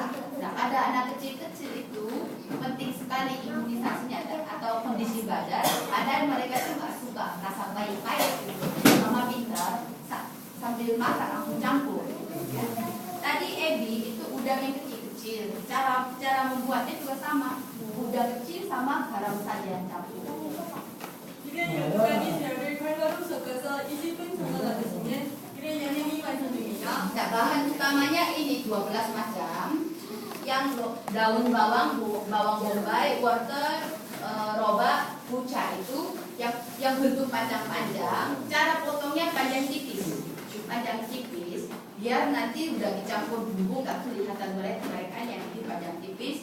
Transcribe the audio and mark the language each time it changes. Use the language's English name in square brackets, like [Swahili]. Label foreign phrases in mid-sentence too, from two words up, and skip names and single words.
[Indonesian] Nah, ada anak kecil-kecil itu penting sekali imunisasinya atau kondisi badan. Ada mereka tuh nggak suka rasa pahit-pahit gitu. Mama pintar sambil makan langsung campur. Ya. Tadi ebi itu udang yang kecil-kecil. Cara membuatnya juga sama. Udang kecil sama garam saja campur. [Korean] 이게 요거까지 재료를 칼가루 섞어서 20분 정도 놔두시면 이게 양념이 완성됩니다. [Indonesian] Nah, bahan utamanya ini 12 macam. Yang daun bawang bombay, wortel, roba, buca itu yang bentuk panjang-panjang. Cara potongnya panjang tipis, biar nanti udah dicampur bumbu nggak kelihatan mereka yang ini panjang tipis.